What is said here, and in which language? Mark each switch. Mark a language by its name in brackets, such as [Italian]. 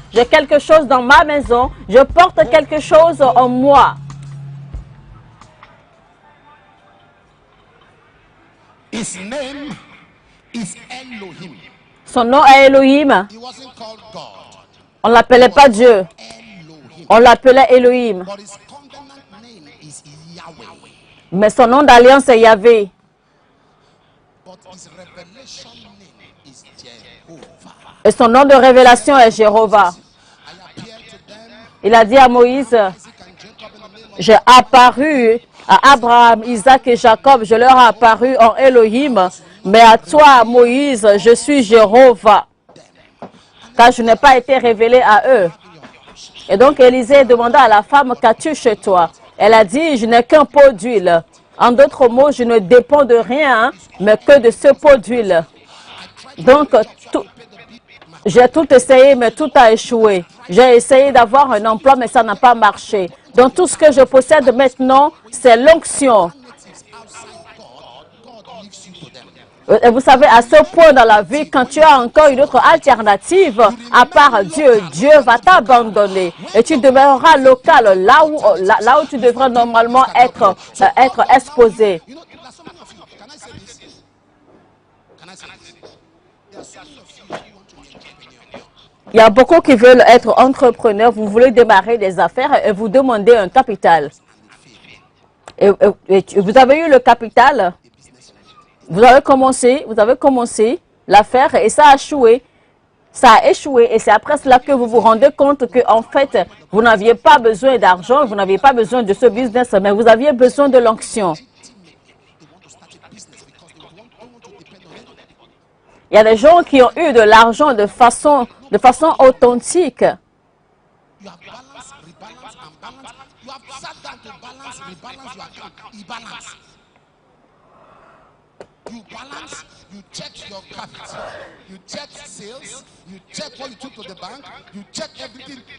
[French] J'ai quelque chose dans ma maison. Je porte quelque chose en moi. [English] His name is Elohim. [French] Son nom est Elohim. [English] He wasn't called God. [French] On ne l'appelait pas Dieu. Elohim. On l'appelait Elohim. [English] But his covenant name is Yahweh. [French] Mais son nom d'alliance est Yahvé. [English] But his revelation name is Jehovah. [French] Et son nom de révélation est Jéhovah. [English] I appeared to them, [French] Il a dit à Moïse, [English] Isaac and Jacob, in the name of [French] j'ai apparu à Abraham, Isaac et Jacob, je leur ai apparu en Elohim. Mais à toi, Moïse, je suis Jéhovah. Car je n'ai pas été révélé à eux. Et donc Élisée demanda à la femme, qu'as-tu chez toi? Elle a dit, je n'ai qu'un pot d'huile. En d'autres mots, je ne dépends de rien, mais que de ce pot d'huile. Donc, j'ai tout essayé, mais tout a échoué. J'ai essayé d'avoir un emploi, mais ça n'a pas marché. Donc, tout ce que je possède maintenant, c'est l'onction. Et vous savez, à ce point dans la vie, quand tu as encore une autre alternative, à part Dieu, Dieu va t'abandonner. Et tu demeureras local, là où tu devrais normalement être exposé. [English] You know, there's so many of you. Can I say this? Can I say this? There are so many of you who want to be entrepreneur. [French] Il y a beaucoup qui veulent être entrepreneurs. Vous voulez démarrer des affaires et vous demandez un capital. Et vous avez eu le capital. Vous avez commencé l'affaire et ça a échoué. Ça a échoué et c'est après cela que vous vous rendez compte que en fait, vous n'aviez pas besoin d'argent, vous n'aviez pas besoin de ce business, mais vous aviez besoin de l'onction. Il y a des gens qui ont eu de l'argent de façon authentique. [English] You have balance, rebalance, and balance. You have sat down to balance, rebalance your account. Balance. You balance, you check your capital, you check sales, you check what you took to the bank, you check everything.